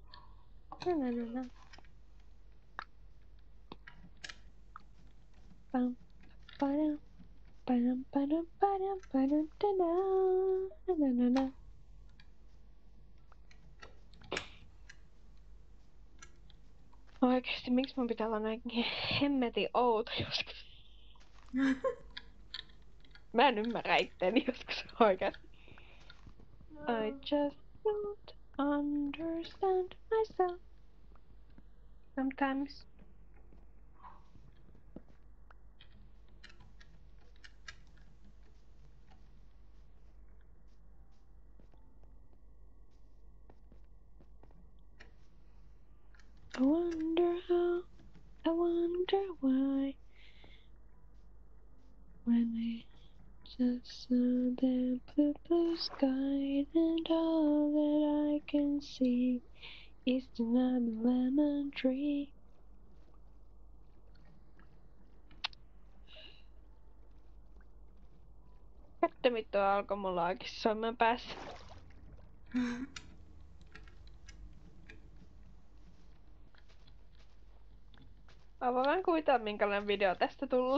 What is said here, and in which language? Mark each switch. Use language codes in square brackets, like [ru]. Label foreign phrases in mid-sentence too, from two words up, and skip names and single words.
[fi] Na, na, na. Pam, padam, padam, padam, padam, padam, tada. Na, na, na. Oikeesti, miksi mun pitää olla näin hemmetin outo joskus? Mä en ymmärrä itteeni joskus oikeesti. [en] I just don't understand myself sometimes. I wonder how, I wonder why. When I just saw the blue sky and all that I can see is another lemon tree. [fi] Kättömitto alkoi mulla oikeesti soimaan päässä. Mä voin kuvitella minkälainen video tästä tuli.